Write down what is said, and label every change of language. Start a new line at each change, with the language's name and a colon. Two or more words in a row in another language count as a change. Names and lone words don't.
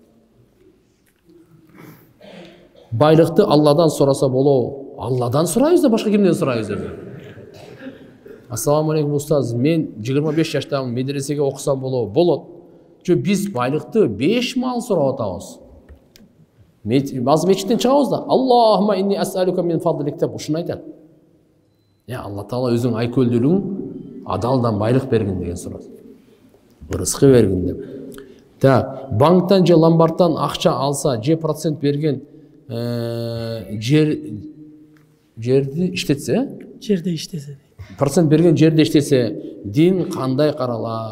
Kyrgyz: Байлыкты Алладан сураса болобу? Алладан сурайбыз да, башка кимден сурайбыз деп.
Arabic: السلام عليكم
Kyrgyz: устаз, мен 25 жаштамын, медресеге окусам болобу? Болот. Жо биз байлыкты 5 мал сурап атабыз. Базы мечиттен чыгабыз да,
Arabic: اللهم إني أسألك من فضلك
Kyrgyz: деп ушуну айтат. Алла Таала өзүң айкөлдүүлүгүң адалдан байлык бергин деген сурат. Рызкы бергин деп. Банктан же ломбардтан акча алса, же процент берген жерди иштетсе, процент берген жерде иштесе, дин кандай каралат?